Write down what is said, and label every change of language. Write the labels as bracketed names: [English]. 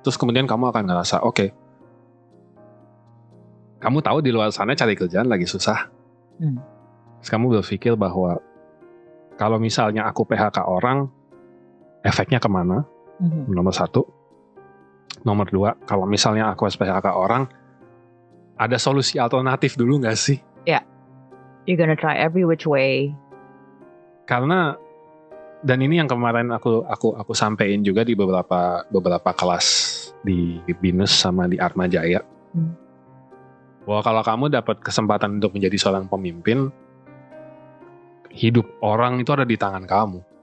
[Indonesian] Terus kemudian kamu akan ngerasa, oke, kamu tahu di luar sana cari kerjaan lagi susah. Terus kamu berpikir bahwa kalau misalnya aku PHK orang, efeknya kemana? Nomor 1. Nomor 2, kalau misalnya aku PHK orang, ada solusi alternatif dulu nggak sih? [English] Ya, you're gonna try every which way. [Indonesian] Karena, dan ini yang kemarin aku sampein juga di beberapa kelas di BINUS sama di Atma Jaya. Bahwa kalau kamu dapat kesempatan untuk menjadi seorang pemimpin, hidup orang itu ada di tangan kamu.